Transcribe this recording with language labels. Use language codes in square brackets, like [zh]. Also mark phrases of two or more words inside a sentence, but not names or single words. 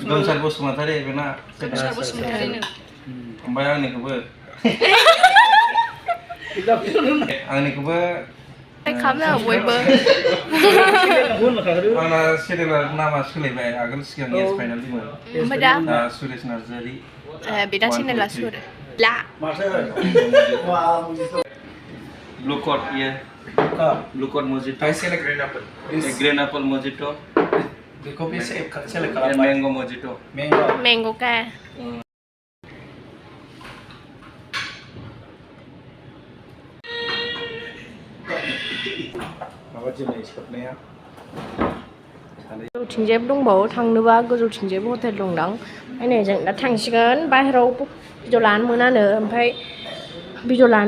[brx] गोमसार बसुमतारि बेना गोमसार बसुमतारिनो ओमफ्राय आंनिखौबो खालामनो बयबो आंना चेनेला नामा सोलायबाय आगोल सिगां एस फाइनाल दंमोन ओमफ्राय दा सुरेश नार्जारि बेदा चेनेला ला [en] blue cut ये blue code mojito. I select green apple. Green apple mojito. Because we select And mango mojito. mango. mango ca [brx] माबा जोलै सोबनाया गोजौथिंजायबो दंबावो थांनोबा गोजौथिंजायबो हटेल दंदां ओमफ्राय नै जों दा थांसिगोन बाहेराव भिडिअ लानो मोनानो ओमफ्राय भिडिअ लानो